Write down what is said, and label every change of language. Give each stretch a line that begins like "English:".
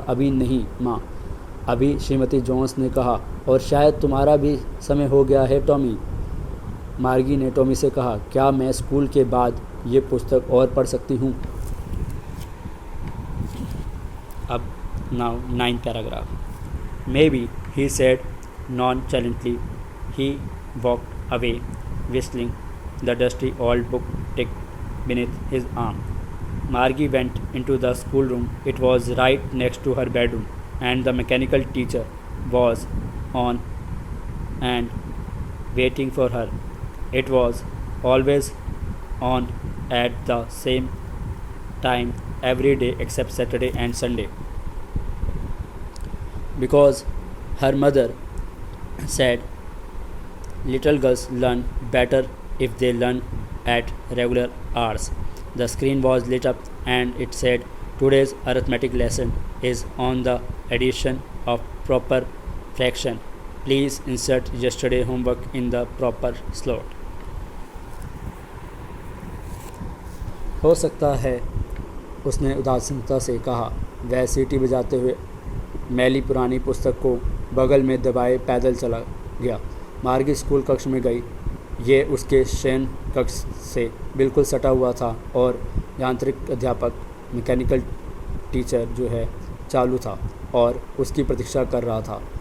Hindi: अभी नहीं माँ, अभी, श्रीमती जोन्स ने कहा। और शायद तुम्हारा भी समय हो गया है टॉमी। मार्गी ने टॉमी से कहा, क्या मैं स्कूल के बाद ये पुस्तक और पढ़ सकती हूँ?
English: अब now 9th paragraph. Maybe, he said nonchalantly. He walked away, whistling. The dusty old book ticked beneath his arm. Margie went into the schoolroom. It was right next to her bedroom, and the mechanical teacher was on and waiting for her. It was always on at the same time every day except Saturday and Sunday, because her mother said little girls learn better if they learn at regular hours. The screen was lit up and it said, today's arithmetic lesson is on the addition of proper fraction. Please insert yesterday homework in the proper slot.
Hindi: हो सकता है, उसने उदासीनता से कहा। वह सीटी बजाते हुए मैली पुरानी पुस्तक को बगल में दबाए पैदल चला गया। मार्गी स्कूल कक्ष में गई। ये उसके शयन कक्ष से बिल्कुल सटा हुआ था और यांत्रिक अध्यापक, मैकेनिकल टीचर जो है, चालू था और उसकी प्रतीक्षा कर रहा था।